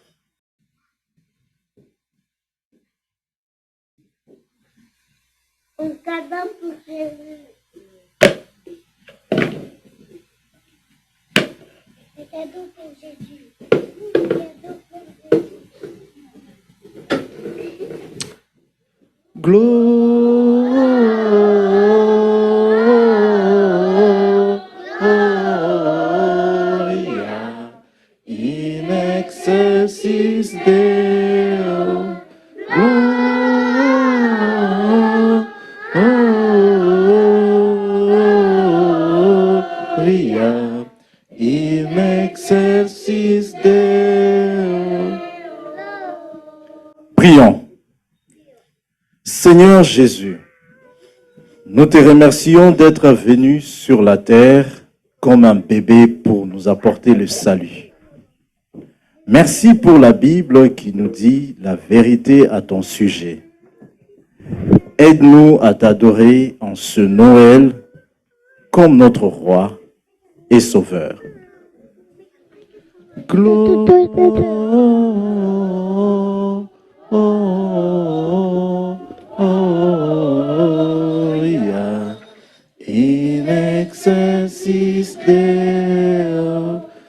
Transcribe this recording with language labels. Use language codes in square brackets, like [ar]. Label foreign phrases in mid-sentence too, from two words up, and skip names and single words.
[fr] Un cadeau pour Jésus. Un cadeau pour Jésus. Un cadeau pour [la] Gloria in excelsis Deo. Gloria in excelsis Deo. [fr] Prions. Seigneur Jésus, nous te remercions d'être venu sur la terre comme un bébé pour nous apporter le salut. Merci pour la Bible qui nous dit la vérité à ton sujet. Aide-nous à t'adorer en ce Noël comme notre roi et sauveur. [la] Gloria in excelsis Deo.